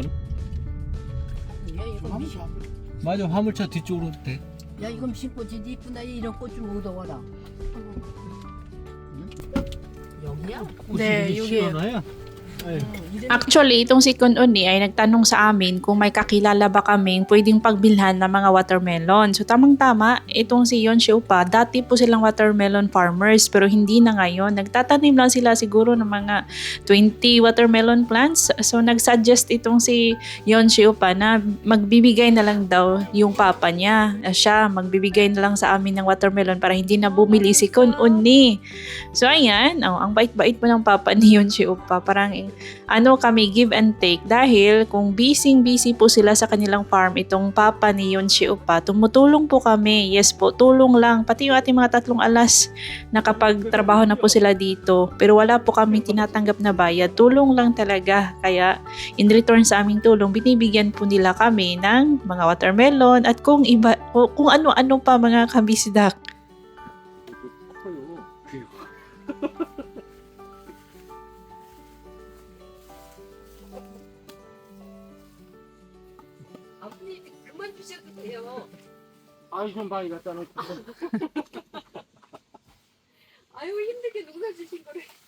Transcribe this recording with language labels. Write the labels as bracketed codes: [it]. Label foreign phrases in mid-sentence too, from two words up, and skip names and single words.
[ko] 야 이거 미시. 맞아, 화물차 뒤쪽으로 돼. 야 이거 신고지 이쁘다 이런 꽃 좀 얻어와라. 여기야? 네, 여기에요. [tl] Actually, itong si Kununi ay nagtanong sa amin kung may kakilala ba kaming pwedeng pagbilhan ng mga watermelon. So tamang-tama, itong si Yon Xiupa, dati po silang [en] watermelon farmers [tl] pero hindi na ngayon. Nagtatanim lang sila siguro ng mga 20 [en] watermelon plants. [tl] So nagsuggest itong si Yon Xiupa na magbibigay na lang daw yung papa niya. Siya magbibigay na lang sa amin ng watermelon para hindi na bumili si Kununi. So ayan, ang bait-bait po ng papa ni Yon Xiupa. Parang kami [en] give and take [tl] dahil kung busy po sila sa kanilang farm itong papa ni Yon Xiupa, tumutulong po kami. Yes po, tulong lang. Pati yung ating mga 3 alas nakapagtrabaho na po sila dito. Pero wala po kami tinatanggap na bayad. Tulong lang talaga. Kaya in return sa aming tulong, binibigyan po nila kami ng mga watermelon at kung ano-ano pa mga kabisdak. [ko] 아버님 그만 주셔도 돼요. 아이 좀 많이 갖다 놓고. 아유 힘들게 농사 주신 거를.